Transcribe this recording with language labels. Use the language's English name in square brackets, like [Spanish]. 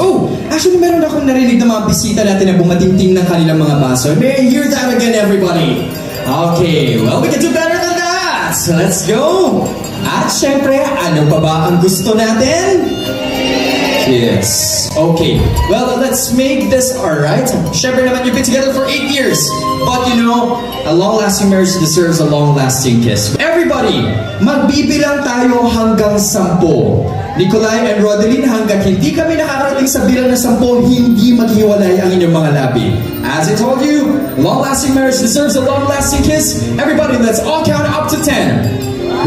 [Filipino] Oh, actually meron akong narinig na mga bisita natin na bumatingting ng kanilang mga baso. [English] May I hear that again, everybody? Okay, well, we can do better than that. So let's go. [Filipino] At syempre, ano pa ba ang gusto natin? [English] Yes. Okay. Well, let's make this alright. [Filipino] Syempre naman, [English] you've been together for 8 years. But you know, a long-lasting marriage deserves a long-lasting kiss. [Filipino] Everybody, magbibilang tayo hanggang 10. Nicolai and Rodeline, hanggang hindi kami nakakarating sa bilang na 10, hindi maghiwalay ang inyong mga labi. [English] As I told you, long-lasting marriage deserves a long-lasting kiss. Everybody, let's all count up to 10.